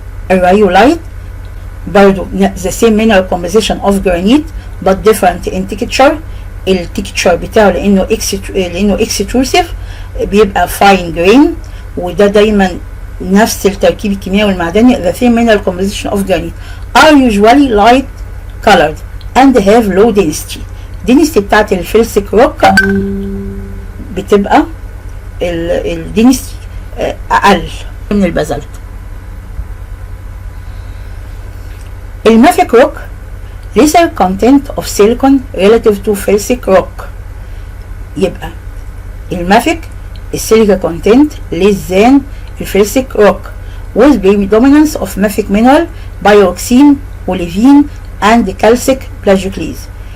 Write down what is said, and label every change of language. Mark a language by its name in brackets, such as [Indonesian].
[Arabic] الريولايت برضو [English] the same mineral composition of granite but different in texture. [Arabic] التكتشر بتاعه لانه extrusive بيبقى fine grain، وده دايما نفس التركيب الكيميائي والمعدني. [English] the same mineral composition of granite are usually light colored and have low density. [Arabic] density بتاعت الفلسيك روك بتبقى الدنسيتي اقل من البازلت. [English] المافيك rock lesser content of silicon relative to felsic rock. [Arabic] يبقى المافيك السيليكا [English] content less than الفلسيك rock with predominance of mafic mineral pyroxene, olivine and calcic plagioclase.